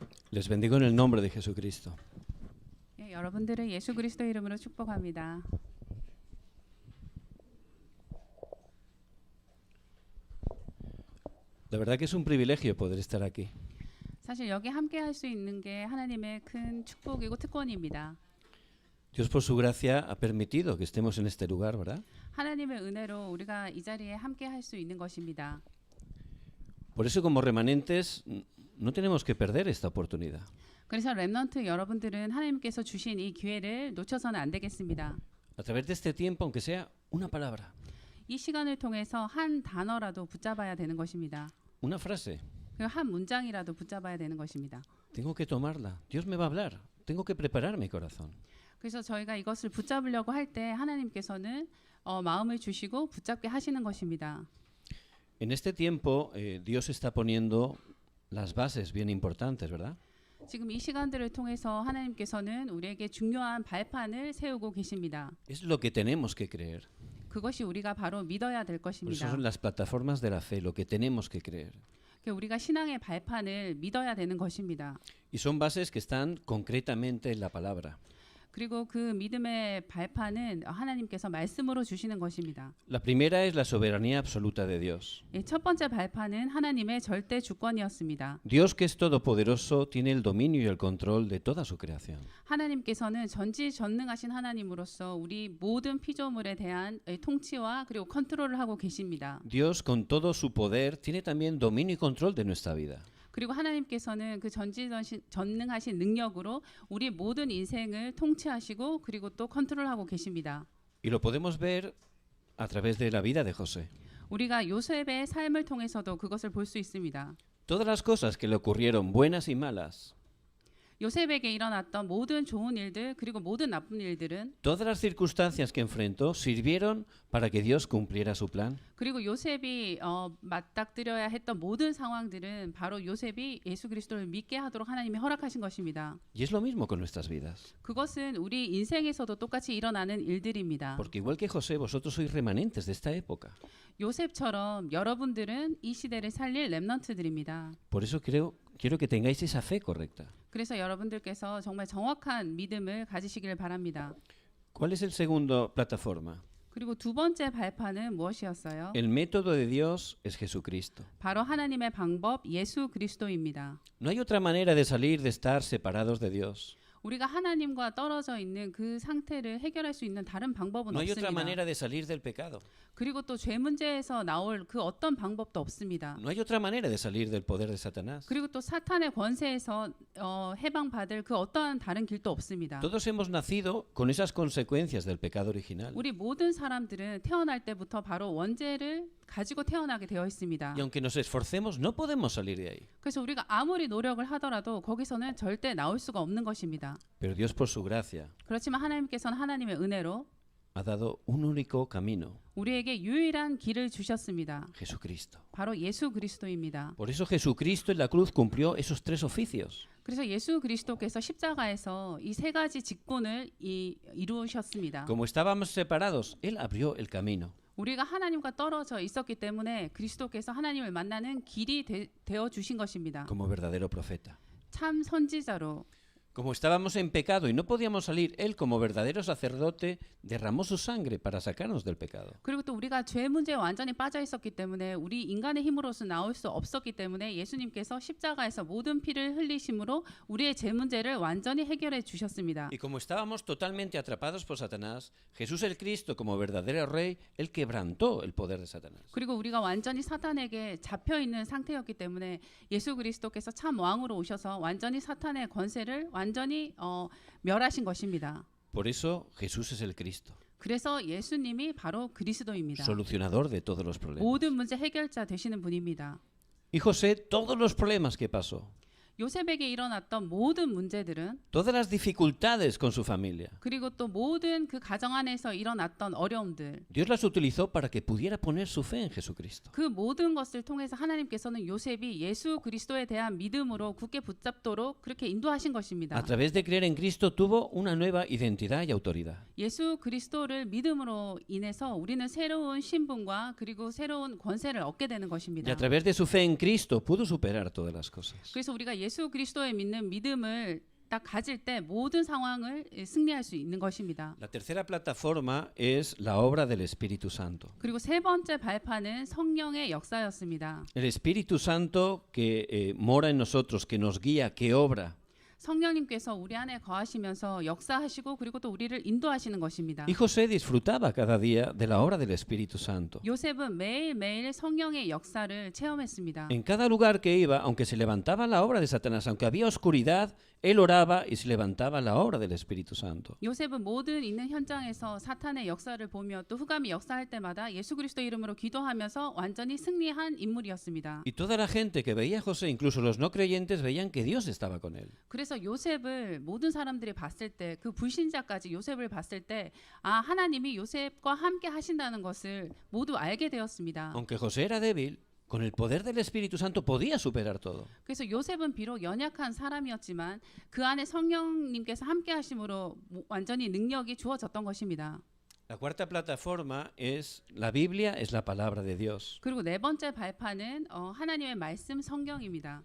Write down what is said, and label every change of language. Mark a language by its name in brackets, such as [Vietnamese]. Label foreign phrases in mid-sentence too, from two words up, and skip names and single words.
[Spanish] Les bendigo en el nombre de Jesucristo. [Korean] 예, 여러분들을 예수 그리스도 이름으로 축복합니다. [Spanish] La verdad que es un privilegio poder estar aquí. [Korean] 사실 여기 함께 할 수 있는 게 하나님의 큰 축복이고 특권입니다. [Spanish] Dios por su gracia ha permitido que estemos en este lugar, ¿verdad? [Korean] 하나님의 은혜로 우리가 이 자리에 함께 할 수 있는 것입니다. [Spanish] Por eso como remanentes no tenemos que perder esta oportunidad. [Korean] 그래서 렘넌트 여러분들은 하나님께서 주신 이 기회를 놓쳐서는 안 되겠습니다. [Spanish] A través de este tiempo, aunque sea una palabra, [Korean] 이 시간을 통해서 한 단어라도 붙잡아야 되는 것입니다. [Spanish] una frase, [Korean] 그리고 한 문장이라도 붙잡아야 되는 것입니다. [Spanish] tengo que tomarla. Dios me va a hablar. Tengo que preparar mi corazón. [Korean] 그래서 저희가 이것을 붙잡으려고 할 때 하나님께서는 마음을 주시고 붙잡게 하시는 것입니다. [Spanish] En este tiempo Dios está poniendo las bases bien importantes, ¿verdad? [Korean] 지금 이 시간들을 통해서 하나님께서는 우리에게 중요한 발판을 세우고 계십니다. [Spanish] Es lo que tenemos que creer. [Korean] 그것이 우리가 바로 믿어야 될 [Spanish] Por eso [Korean] 것입니다. [Spanish] son las plataformas de la fe, lo que tenemos que creer. [Korean] 우리가 신앙의 발판을 믿어야 되는 것입니다. [Spanish] Y son bases que están concretamente en la palabra. [Korean] 그리고 그 믿음의 발판은 하나님께서 말씀으로 주시는 것입니다. [Spanish] La primera es la soberanía absoluta de Dios. [Korean] 예, 첫 번째 발판은 하나님의 절대 주권이었습니다. [Spanish] Dios, que es todopoderoso, tiene el dominio y el control de toda su creación. [Korean] 하나님께서는 전지전능하신 하나님으로서 우리 모든 피조물에 대한 통치와 그리고 컨트롤을 하고 계십니다. [Spanish] Dios, con todo su poder, tiene también dominio y control de nuestra vida. [Korean] 그리고 하나님께서는 그 전지전능하신 능력으로 우리 모든 인생을 통치하시고 그리고 또 컨트롤하고 계십니다. [Spanish] Y lo podemos ver a través de la vida de José. [Korean] 우리가 요셉의 삶을 통해서도 그것을 볼 수 있습니다. [Spanish] Todas las cosas que le ocurrieron, buenas y malas, [Korean] 요셉에게 일어났던 모든 좋은 일들 그리고 모든 나쁜 일들은 [Spanish] todas las circunstancias que enfrentó sirvieron para que Dios cumpliera su plan. [Korean] 그리고 요셉이 맞닥뜨려야 했던 모든 상황들은 바로 요셉이 예수 그리스도를 믿게 하도록 하나님이 허락하신 것입니다. [Spanish] Y es lo mismo con nuestras vidas. [Korean] 그것은 우리 인생에서도 똑같이 일어나는 일들입니다. [Spanish] Porque igual que José, vosotros sois remanentes de esta época. [Korean] 요셉처럼 여러분들은 이 시대를 살릴 렘넌트들입니다. [Spanish] Por eso quiero que tengáis esa fe correcta. [Korean] 그래서 여러분들께서 정말 정확한 믿음을 가지시길 바랍니다. [Spanish] ¿Cuál es el segundo plataforma? [Korean] 그리고 두 번째 발판은 무엇이었어요? [Spanish] El método de Dios es Jesucristo. [Korean] 바로 하나님의 방법 예수 그리스도입니다. [Spanish] No hay otra manera de salir de estar separados de Dios. [Korean] 우리가 하나님과 떨어져 있는 그 상태를 해결할 수 있는 다른 방법은 [Spanish] No hay otra [Korean] 없습니다. [Spanish] manera de salir del pecado. [Korean] 그리고 또 죄 문제에서 나올 그 어떤 방법도 없습니다. [Spanish] No hay otra manera de salir del poder de Satanás. [Korean] 그리고 또 사탄의 권세에서 해방받을 그 어떠한 다른 길도 없습니다. [Spanish] Todos hemos nacido con esas consecuencias del pecado original. [Korean] 우리 모든 사람들은 태어날 때부터 바로 원죄를 가지고 태어나게 되어 있습니다. [Spanish] Y aunque nos esforcemos, no podemos salir de ahí. [Korean] 그래서 우리가 아무리 노력을 하더라도 거기서는 절대 나올 수가 없는 것입니다. [Spanish] Pero Dios, por su gracia, [Korean] 그렇지만 하나님께서는 하나님의 은혜로 [Spanish] ha dado un único camino: [Korean] 우리에게 유일한 길을 주셨습니다. [Spanish] Jesucristo. [Korean] 바로 예수 그리스도입니다. [Spanish] Por eso Jesucristo en la cruz cumplió esos tres oficios. [Korean] 그래서 예수 그리스도께서 십자가에서 이 세 가지 직분을 이루셨습니다. [Spanish] Como estábamos separados, Él abrió el camino. [Korean] 우리가 하나님과 떨어져 있었기 때문에 그리스도께서 하나님을 만나는 길이 되어 주신 것입니다. [Spanish] Como verdadero profeta. [Korean] 참 선지자로. [Spanish] Como estábamos en pecado y no podíamos salir, Él como verdadero sacerdote derramó su sangre para sacarnos del pecado. [Korean] 그리고 또 우리가 죄 문제에 완전히 빠져 있었기 때문에 우리 인간의 힘으로서 나올 수 없었기 때문에 예수님께서 십자가에서 모든 피를 흘리심으로 우리의 죄 문제를 완전히 해결해 주셨습니다. [Spanish] Y como estábamos totalmente atrapados por Satanás, Jesús el Cristo como verdadero rey, Él quebrantó el poder de Satanás. [Korean] 그리고 우리가 완전히 사탄에게 잡혀 있는 상태였기 때문에 예수 그리스도께서 참 왕으로 오셔서 완전히 사탄의 권세를 완전히 멸하신 것입니다. [Spanish] Por eso Jesús es el Cristo, [Korean] 그래서 예수님이 바로 그리스도입니다. [Spanish] solucionador de todos los problemas. [Korean] 모든 문제 해결자 되시는 분입니다. [Spanish] Y José, todos los problemas que pasó, [Korean] 요셉에게 일어났던 모든 문제들은 [Spanish] todas las dificultades con su familia, [Korean] 그리고 또 모든 그 가정 안에서 일어났던 어려움들 [Spanish] Dios las utilizó para que pudiera poner su fe en Jesucristo. [Korean] 그 모든 것을 통해서 하나님께서는 요셉이 예수 그리스도에 대한 믿음으로 굳게 붙잡도록 그렇게 인도하신 것입니다. [Spanish] A través de creer en Cristo tuvo una nueva identidad y autoridad. [Korean] 예수 그리스도를 믿음으로 인해서 우리는 새로운 신분과 그리고 새로운 권세를 얻게 되는 [Spanish] Y [Korean] 것입니다. [Spanish] a través de su fe en Cristo pudo superar todas las cosas. [Korean] 그래서 우리가 예수 예수 그리스도에 믿는 믿음을 딱 가질 때 모든 상황을 승리할 수 있는 것입니다. [Spanish] La tercera plataforma es la obra del Espíritu Santo. [Korean] 그리고 세 번째 발판은 성령의 역사였습니다. [Spanish] El Espíritu Santo que mora en nosotros, que nos guía, que obra. [Korean] 성령님께서 우리 안에 거하시면서 역사하시고 그리고 또 우리를 인도하시는 것입니다. [Spanish] Y José disfrutaba cada día de la obra del Espíritu Santo. [Korean] 요셉은 매일매일 성령의 역사를 체험했습니다. [Spanish] En cada lugar que iba, aunque se levantaba la obra de Satanás, aunque había oscuridad, él oraba y se levantaba la obra del Espíritu Santo. [Korean] 요셉은 모든 있는 현장에서 사탄의 역사를 보며 또 흑암이 역사할 때마다 예수 그리스도 이름으로 기도하면서 완전히 승리한 인물이었습니다. [Spanish] Y toda la gente que veía a José, incluso los no creyentes, veían que Dios estaba con él. [Korean] 그래서 요셉을 모든 사람들이 봤을 때 그 불신자까지 요셉을 봤을 때 아 하나님이 요셉과 함께 하신다는 것을 모두 알게 되었습니다. [Spanish] Aunque José era débil, con el poder del Espíritu Santo podía superar todo. [Korean] 그래서 요셉은 비록 연약한 사람이었지만 그 안에 성령님께서 함께 하심으로 완전히 능력이 주어졌던 것입니다. [Spanish] La cuarta plataforma es la Biblia, es la palabra de Dios. [Korean] 그리고 네 번째 발판은 하나님의 말씀 성경입니다.